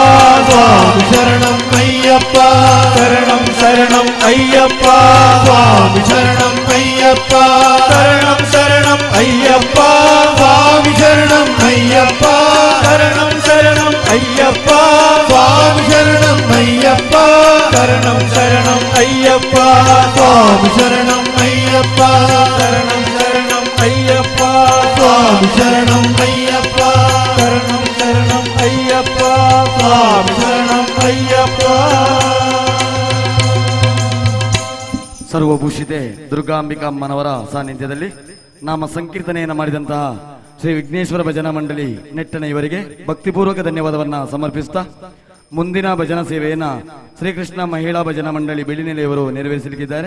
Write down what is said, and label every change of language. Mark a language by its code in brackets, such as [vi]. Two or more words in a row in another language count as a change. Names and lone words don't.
[ta] சுவாமி சரணம் ஐயப்பா சரணம் சரணம் ஐயப்பா சுவாமி சரணம் ஐயப்பா சரணம் சரணம் ஐயப்பா சுவாமி சரணம் ஐயப்பா சரணம் சரணம் ஐயப்பா சுவாமி [te] శరణం శరణం అయ్యప్ప స్వామి శరణం అయ్యప్ప శరణం శరణం అయ్యప్ప స్వామి శరణం అయ్యప్ప శరణం శరణం అయ్యప్ప స్వామి శరణం అయ్యప్ప [kn] ಸರ್ವಭೂಷಿತೆ ದುರ್ಗಾಂಬಿಕಾ ಅಮ್ಮನವರ ಸಾನ್ನಿಧ್ಯದಲ್ಲಿ ನಾಮ ಸಂಕೀರ್ತನೆಯನ್ನು ಮಾಡಿದಂತಹ ಶ್ರೀ ವಿಘ್ನೇಶ್ವರ ಭಜನಾ ಮಂಡಳಿ ನೆಟ್ಟನ ಇವರಿಗೆ ಭಕ್ತಿಪೂರ್ವಕ ಧನ್ಯವಾದವನ್ನ ಸಮರ್ಪಿಸುತ್ತಾ ಮುಂದಿನ ಭಜನಾ ಸೇವೆಯನ್ನ ಶ್ರೀಕೃಷ್ಣ ಮಹಿಳಾ ಭಜನಾ ಮಂಡಳಿ ಬೆಳ್ಳಿನೆಲೆಯವರು ನೆರವೇರಿಸಲಿದ್ದಾರೆ.